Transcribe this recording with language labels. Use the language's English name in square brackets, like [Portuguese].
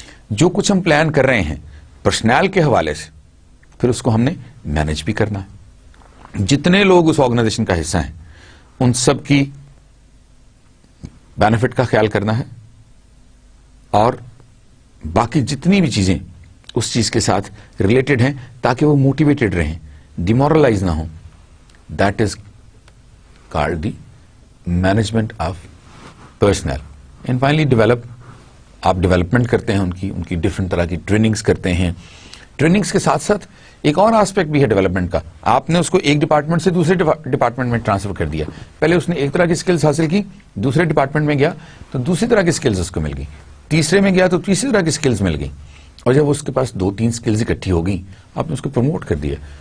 [Urdu] جو کچھ ہم پلان کر رہے ہیں پرسنل کے حوالے سے, پھر اس کو ہم نے مینج بھی کرنا ہے. جتنے لوگ اس آرگنائزیشن کا حصہ ہیں ان سب کی بینیفٹ کا خیال کرنا ہے, اور باقی جتنی بھی چیزیں اس چیز کے ساتھ ریلیٹڈ ہیں تاکہ وہ موٹیویٹڈ رہیں, ڈیمورلائز نہ ہوں. [English] That is called the management of personnel. And finally develop, [Urdu] آپ ڈیولپمنٹ کرتے ہیں ان کی ڈفرنٹ طرح کی ٹریننگز کرتے ہیں. ٹریننگز کے ساتھ ساتھ ایک اور آسپیکٹ بھی ہے ڈیولپمنٹ کا. آپ نے اس کو ایک ڈپارٹمنٹ سے دوسرے ڈپارٹمنٹ میں ٹرانسفر کر دیا. پہلے اس نے ایک طرح کی سکلز حاصل کی, دوسرے ڈپارٹمنٹ میں گیا تو دوسری طرح کی سکلز اس کو مل گئی, تیسرے میں گیا تو تیسری طرح کی سکلز مل گئی, اور جب اس کے پاس 2-3 سکلز اکٹھی ہو گئی آپ نے اس کو پروموٹ کر دیا.